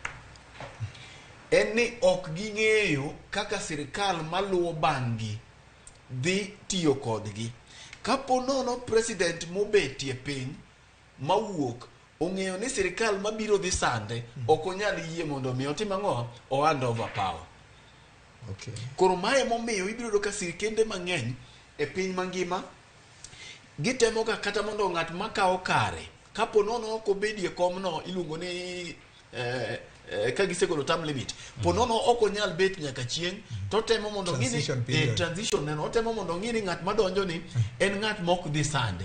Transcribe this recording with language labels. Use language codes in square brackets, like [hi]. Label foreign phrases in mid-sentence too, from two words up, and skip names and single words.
[luo] En ni ok ging'eyo kaka sirkal maluwo bang'gi dhi tiyo kodgi. Kapo nono president mobetie piny mawuok ong'eyo ni sirkal mabiro dhi sande ok onyal yie mondo mi otim ang'o o [en] hand over power. Okay. [luo] Koro mae momiyo ibiro do ka sirkende mang'eny e piny mangima gitemo ka kata mondo ng'at makao kare kapo nono ok obedie kom no iluongo ni ka gisegolo [en] term limit [luo] ponono ok onyal bet nyaka chieng to temo mondo ngini transition neno temo mondo ngini ng'at madonjo ni en ng'at mok dhi sande.